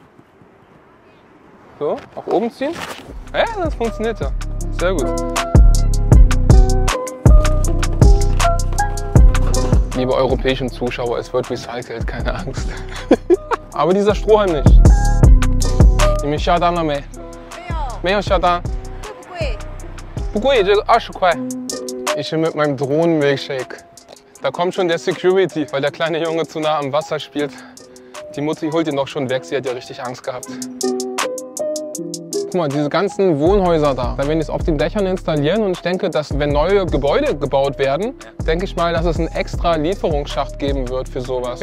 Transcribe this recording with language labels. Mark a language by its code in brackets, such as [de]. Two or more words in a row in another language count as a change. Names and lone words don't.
[de] So, nach oben ziehen. Ja, das funktioniert ja. Sehr gut. Liebe europäischen Zuschauer, es wird recycelt, keine Angst. Aber dieser Strohhalm nicht. Nämlich Shadan mehr. Mehr Shadan. [zh] 不贵，这个20 块。 [de] Ich bin mit meinem Drohnen-Milkshake. Da kommt schon der Security, weil der kleine Junge zu nah am Wasser spielt. Die Mutti holt ihn doch schon weg, sie hat ja richtig Angst gehabt. Guck mal, diese ganzen Wohnhäuser da werden jetzt auf den Dächern installieren und ich denke, dass wenn neue Gebäude gebaut werden, denke ich mal, dass es einen extra Lieferungsschacht geben wird für sowas.